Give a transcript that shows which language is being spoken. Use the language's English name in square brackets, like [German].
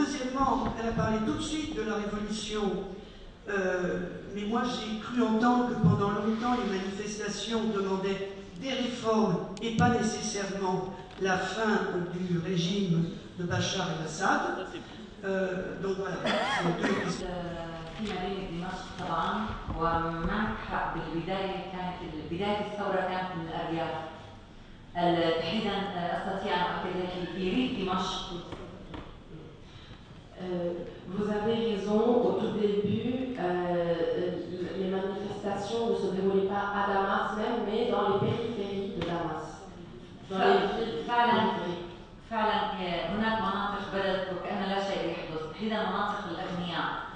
[French] Deuxièmement, elle a parlé tout de suite de la révolution, mais moi j'ai cru entendre que pendant longtemps, les manifestations demandaient des réformes et pas nécessairement la fin du régime de Bachar el-Assad. Donc voilà, c'est deux questions. [Arabic] في مدينة دمشق طبعا، ومعك حق بالبداية كانت بداية الثورة كانت من الأرياف. تحديدا أستطيع أن أؤكد لك في ريف دمشق. [French] Vous avez raison, au tout début, les manifestations ne se déroulaient pas à Damas même, mais dans les périphéries de Damas. Dans les villes périphériques. [Arabic] فعلا هناك مناطق بدت وكأن لا شيء يحدث، تحديدا مناطق الأغنياء.